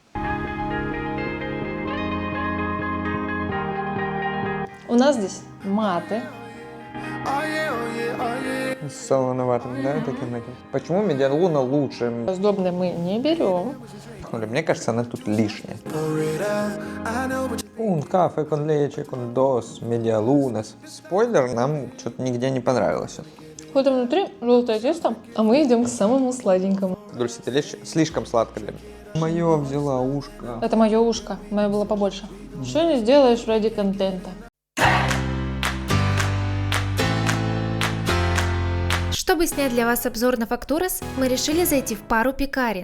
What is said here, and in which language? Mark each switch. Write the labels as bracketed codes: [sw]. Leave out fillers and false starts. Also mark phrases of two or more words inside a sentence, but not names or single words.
[ru] У нас здесь маты. С солоноватым, да, таким этим. Почему Медиалуна лучше? Сдобные мы не берем. Мне кажется, она тут лишняя. [es] Un café con leche, con dos, [ru] Медиалунас. Спойлер, нам что-то нигде не понравилось. Вот там внутри желтое тесто, а мы идем к самому сладенькому. Дульсите лечь слишком сладко для меня. Мое взяла ушко. Это мое ушко, мое было побольше. Что не сделаешь ради контента? Чтобы снять для вас обзор на Фактурас, мы решили зайти в пару пекарен.